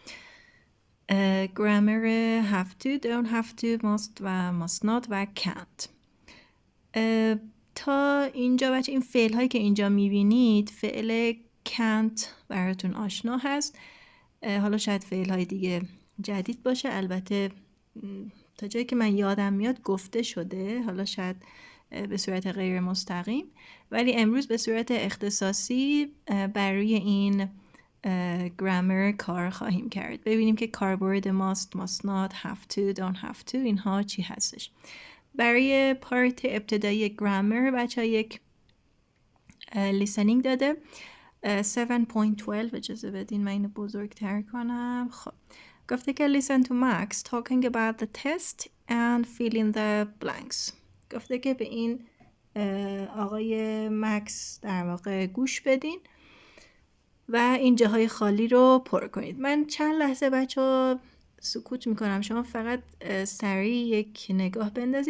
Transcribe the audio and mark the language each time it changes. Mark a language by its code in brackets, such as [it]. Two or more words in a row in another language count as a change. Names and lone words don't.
[en] گرامر have to, don't have to, must و must not و can't. [fa] تا اینجا بچه این فعل هایی که اینجا میبینید فعل can't براتون آشنا هست. حالا شاید فعل های دیگه جدید باشه، البته تا جایی که من یادم میاد گفته شده، حالا شاید به صورت غیر مستقیم، ولی امروز به صورت اختصاصی بر روی این گرامر کار خواهیم کرد. ببینیم که کاربرد [en] must, must not, have to, don't have to [fa] اینها چی هستش. برای پارت ابتدایی گرامر بچه یک لیسنینگ داده 7.12. اجازه بدین من اینو بزرگتر کنم. خب گفته که [en] listen to Max talking about the test and fill in the blanks. [fa] گفته که به این آقای مکس در واقع گوش بدین و این جاهای خالی رو پر کنید. من چند لحظه بچه سکوت میکنم، شما فقط سریع یک نگاه بندازید.